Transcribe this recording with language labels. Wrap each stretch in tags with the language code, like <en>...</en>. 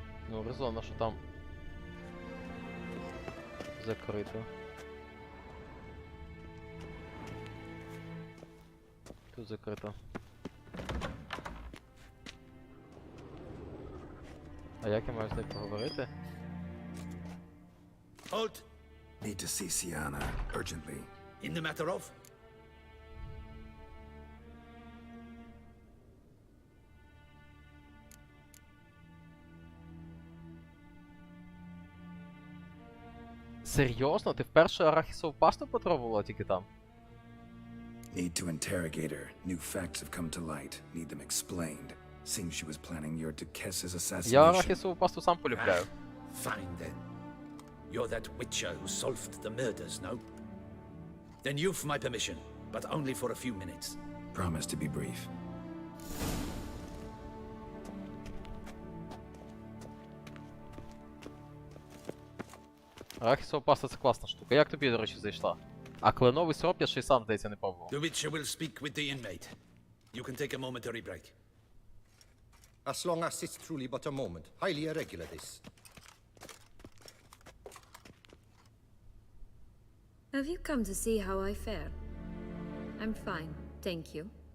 <uk>Ну, резонно, що там закрито. Тут закрито. А як я маю з нею поговорити?</uk> <en>Halt! Need to see Sienna urgently. In the matter of?</en> <uk>Серйозно? Ти вперше арахісову пасту попробувала тільки там?</uk> <en>Need to interrogate her. New facts have come to light. Need them explained. Seems she was planning your Duquesse's assassination.</en> <uk>Я арахісову пасту сам полюбляю.</uk> <en>Fine then. You're that witcher who solved the murders, no? Then you've my permission, but only for a few minutes. Promise to be brief.</en> <uk>Арахісова паста це класна штука. Як тобі, до речі, зайшла? А кленовий сироп я ще й сам, здається, не пробував.</uk> <en>The witcher will speak with the inmate. You can take a momentary break. As long as it's truly but a moment. Highly irregular, this. Have you come to see how I fare? I'm fine, thank you.</en>